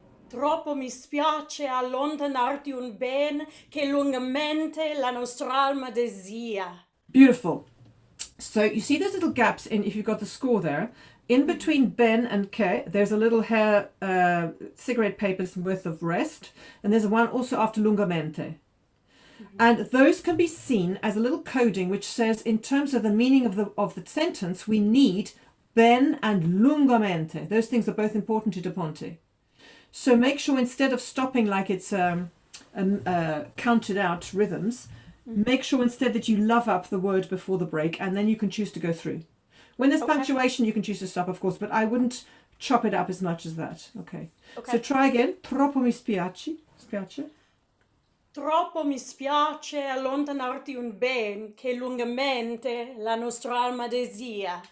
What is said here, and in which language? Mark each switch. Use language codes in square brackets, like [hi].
[it] Troppo mi spiace allontanarti un ben che lungamente la nostra alma desia. [en] Beautiful. So you see those little gaps in, if you've got the score there, in between ben and che, there's a little hair, cigarette paper's worth of rest, and there's one also after lungamente. And those can be seen as a little coding which says, in terms of the meaning of the sentence, we need ben and lungamente. Those things are both important to Da Ponte. So make sure, instead of stopping like it's counted out rhythms, make sure instead that you love up the word before the break, and then you can choose to go through. When there's punctuation, you can choose to stop, of course, but I wouldn't chop it up as much as that. Okay. So try again. [it] Troppo mi spiace. Troppo mi spiace allontanarti un ben che lungamente la nostra alma desia.